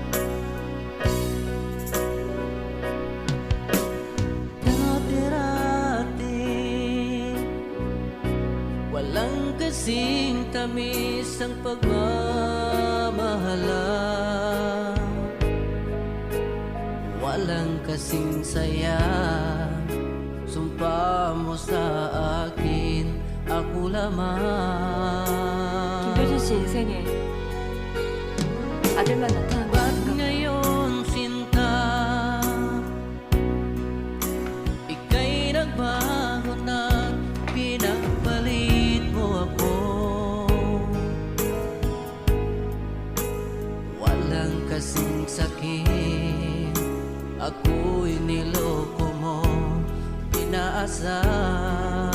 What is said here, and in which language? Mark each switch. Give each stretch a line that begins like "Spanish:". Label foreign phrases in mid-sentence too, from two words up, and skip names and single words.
Filipino: Dati-rati, walang kasing tamis ang pagmamahala. Walang kasing saya, sumpa mo sa akin, ako lamang.
Korean: 김효진 씨 인생에 아들만 나타난 거
Filipino: Ba't ngayon, sinta, ika'y nagbago na, pinagpalit mo ako. Walang kasing sakit, ako'y niloko mo, inaasahan.